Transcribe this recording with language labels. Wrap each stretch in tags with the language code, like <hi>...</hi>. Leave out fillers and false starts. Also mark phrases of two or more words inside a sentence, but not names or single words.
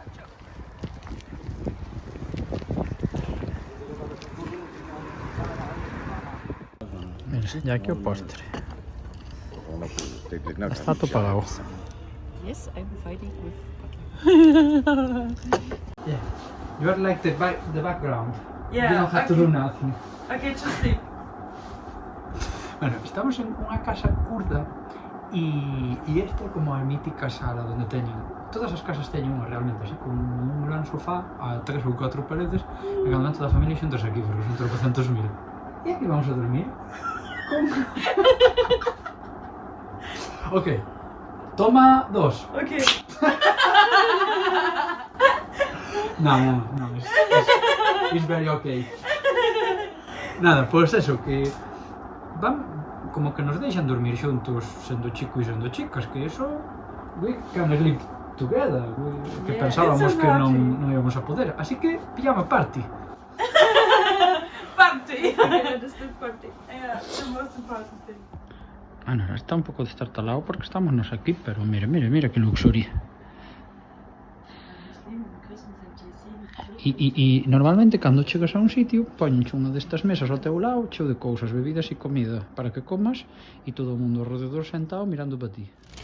<gl>Mira, ya aquí o postre. Está todo pagado.</gl> <en>Yes, I'm fighting with Yeah, you are like the background. Yeah, you don't have to do nothing. Okay, just sleep.</en> <gl>Bueno, estamos en unha casa curda e esta é como a mítica sala onde teñen, todas as casas teñen unha realmente así, con un gran sofá a 3 ou 4 paredes e cada momento da familia xuntos aquí, porque son 300.000. E aquí vamos a dormir. Como? Ok, toma 2.</gl> <en>Okay. No, it's very okay.</en> <gl>Nada, pois eso, que van como que nos deixan dormir xuntos, sendo chico e sendo chicas, que eso,</gl> <en>we can sleep together,</en> <gl>que pensábamos que non íbamos a poder, así que pijama party.</gl> <en>Party! Yeah, just the party. Yeah, the most important thing.</en> <gl>Bueno, está un pouco destartalado porque estamos nos aquí, pero mira que luxuria. E normalmente cando chegas a un sitio poñenche unha destas mesas ao teu lado cheo de cousas, bebidas e comida para que comas e todo o mundo alrededor sentado mirando para ti.</gl>